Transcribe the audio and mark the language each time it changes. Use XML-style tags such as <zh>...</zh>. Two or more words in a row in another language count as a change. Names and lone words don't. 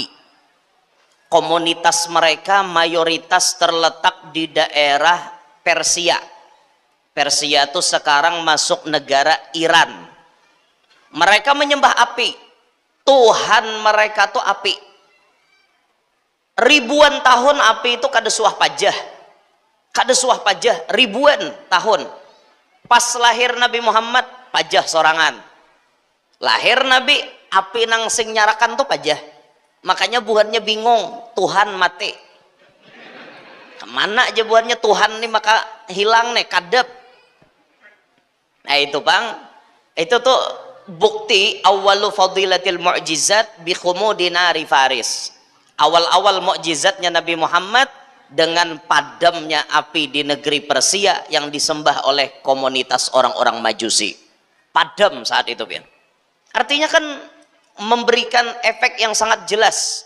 <id>Komunitas mereka mayoritas terletak di daerah Persia. Persia itu sekarang masuk negara Iran. Mereka menyembah api. Tuhan mereka tuh api.</id> <bjn>Ribuan tahun api itu kada suah pajah. kada suah pajah ribuan tahun. Pas lahir Nabi Muhammad pajah sorangan, lahir Nabi api nang sing nyarakan tuh pajah, makanya buhannya bingung Tuhan mati kemana aja buhannya Tuhan nih, maka hilang nih kadep. Nah itu bang, itu tuh bukti</bjn> <ar>أولُ فضيلةِ المعجزات بخمودنا فارس.</ar> <id>Awal-awal mukjizatnya Nabi Muhammad dengan padamnya api di negeri Persia yang disembah oleh komunitas orang-orang Majusi. Padam saat itu, Pian. Artinya kan memberikan efek yang sangat jelas.</id>